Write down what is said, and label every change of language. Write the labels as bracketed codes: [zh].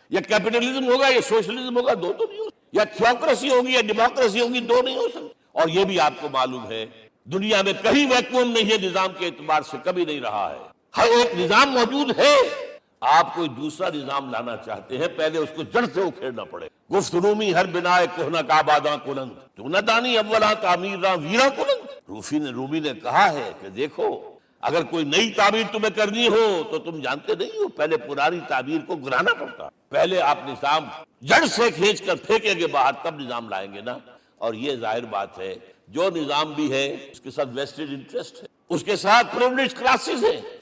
[ur] یا کیپٹلزم ہوگا یا سوشلزم ہوگا. 2 تو نہیں ہو. یا تھیوکریسی ہوگی یا ڈیموکریسی ہوگی. 2 نہیں ہو سکتی. اور یہ بھی آپ کو معلوم ہے دنیا میں کہیں ویکوم نہیں ہے نظام کے اعتبار سے، کبھی نہیں رہا ہے. ہر ایک نظام موجود ہے. آپ کوئی دوسرا نظام لانا چاہتے ہیں، پہلے اس کو جڑ سے اکھیڑنا پڑے. [fa] گفت رومی ہر بنائے کوہنا کعباداں کلند، تو نہ دانی اولا تعمیر راں ویراں کلند. [ur] رومی نے کہا ہے کہ دیکھو، اگر کوئی نئی تعمیر تمہیں کرنی ہو تو تم جانتے نہیں ہو پہلے پرانی تعمیر کو گرانا پڑتا، پہلے آپ نظام جڑ سے کھینچ کر پھینکیں گے باہر، تب نظام لائیں گے نا. اور یہ ظاہر بات ہے، جو نظام بھی ہے اس کے ساتھ ویسٹڈ انٹرسٹ ہے، اس کے ساتھ پریولیج کلاسز ہیں.